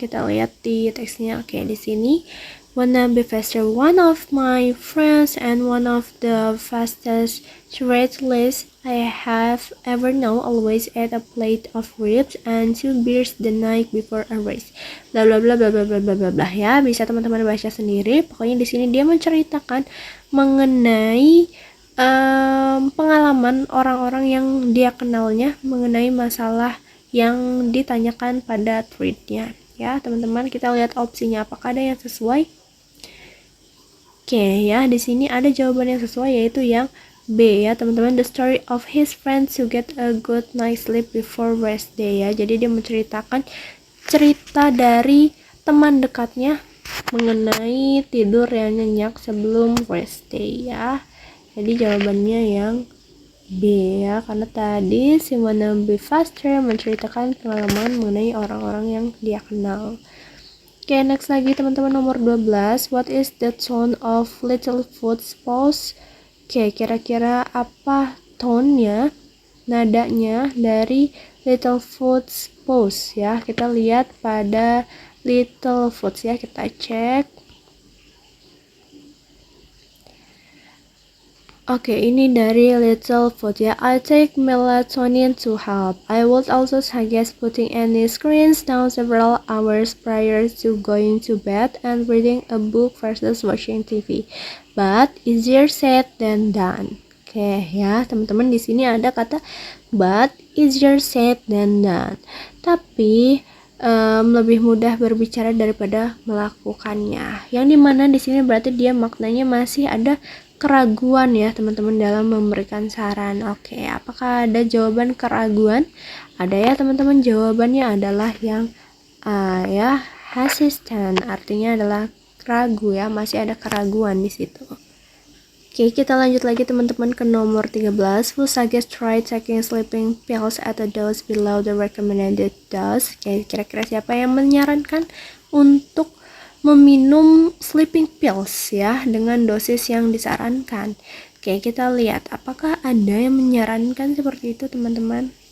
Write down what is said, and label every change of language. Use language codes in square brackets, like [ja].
[id] Kita lihat di teksnya. Oke, di sini [en] wannabe faster, one of my friends and one of the fastest triathletes I have ever known always ate a plate of ribs and 2 beers the night before a race. [id] Bla bla bla bla bla bla bla bla ya. Bisa teman-teman baca sendiri. Pokoknya di sini dia menceritakan mengenai pengalaman orang-orang yang dia kenalnya mengenai masalah yang ditanyakan pada threadnya. Ya, teman-teman, kita lihat opsinya apakah ada yang sesuai. Oke ya, di sini ada jawaban yang sesuai yaitu yang B ya teman-teman. [en] The story of his friends to get a good night's sleep before rest day ya. [id] Jadi dia menceritakan cerita dari teman dekatnya mengenai tidur yang nyenyak sebelum rest day ya. Jadi jawabannya yang B ya, karena tadi si wannabe faster menceritakan pengalaman mengenai orang-orang yang dia kenal. Oke, next lagi teman-teman nomor 12. [en] What is the tone of Littlefoot's pose? [id] Oke, kira-kira apa tone-nya, nadanya dari Littlefoot's pose ya. Kita lihat pada Littlefoot ya, kita cek. Oke, ini dari Littlefoot ya. [en] I take melatonin to help. I would also suggest putting any screens down several hours prior to going to bed and reading a book versus watching TV. But easier said than done. [id] Oke ya, teman-teman, di sini ada kata [en] but easier said than done. [id] Tapi lebih mudah berbicara daripada melakukannya. Yang dimana di sini berarti dia maknanya masih ada keraguan ya teman-teman dalam memberikan saran. Oke, apakah ada jawaban keraguan? Ada ya teman-teman, jawabannya adalah yang A ya, hesitant, artinya adalah ragu ya, masih ada keraguan di situ. Oke, kita lanjut lagi teman-teman ke nomor 13. [en] Who suggest try taking sleeping pills at a dose below the recommended dose? [id] Oke, kira-kira siapa yang menyarankan untuk meminum sleeping pills ya dengan dosis yang disarankan? Oke, kita lihat apakah ada yang menyarankan seperti itu teman-teman.